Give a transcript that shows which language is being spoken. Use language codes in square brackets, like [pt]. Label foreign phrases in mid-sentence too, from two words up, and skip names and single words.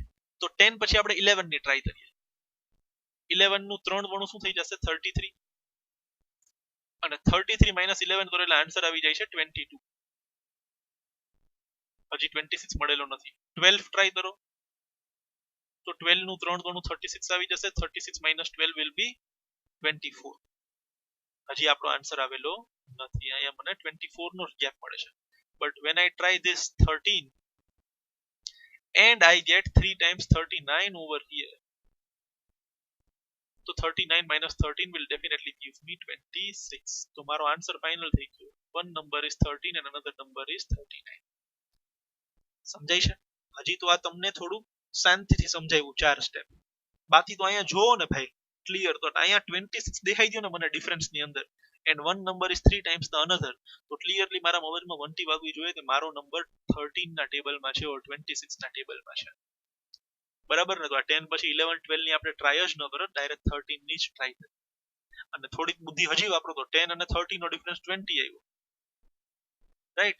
[gu] તો 10 પછી આપણે 11 ની ટ્રાય કરીએ. 11 નું 3 ગણું શું થઈ જશે? 33 અને 33 - 11 કરો એટલે આન્સર આવી જાય છે 22. હજી 26 મળેલો નથી. 12 ટ્રાય કરો તો 12 નું 3 ગણું 36 આવી જશે. [en] 36 - 12 will be 24. [gu] હજી આપણો આન્સર આવેલો નથી. અહીંયા મને 24 નો ગેપ મળે છે. [en] but when I try this 13 and I get 3 times 39 over here, so 39 - 13 will definitely give me 26. [gu] તો મારો આન્સર ફાઇનલ થઈ ગયો. [en] one number is 13 and another number is 39. [gu] સમજાય છે? હજી તો આ તમને થોડું શાંતિથી સમજાવ્યું 4 સ્ટેપ. બાકી તો અહીંયા જોવો ને ભાઈ, ક્લિયર. તો અહીંયા 26 દેખાઈ ગયો ને મને ડિફરન્સ ની અંદર, [en] and one number is 3 times the another, [gu] તો ક્લિયરલી મારા મગજમાં વંટી વાગવી જોઈએ કે મારો નંબર 13 ના ટેબલમાં છે or 26 ના ટેબલમાં છે, બરાબર ને. તો આ 10 પછી 11 12 ની આપણે ટ્રાય જ ન કરો, ડાયરેક્ટ 13 ની જ ટ્રાય કરી. અને થોડીક બુદ્ધિ હજી વાપરો તો 10 અને 30 નો ડિફરન્સ 20 આવ્યો, રાઈટ.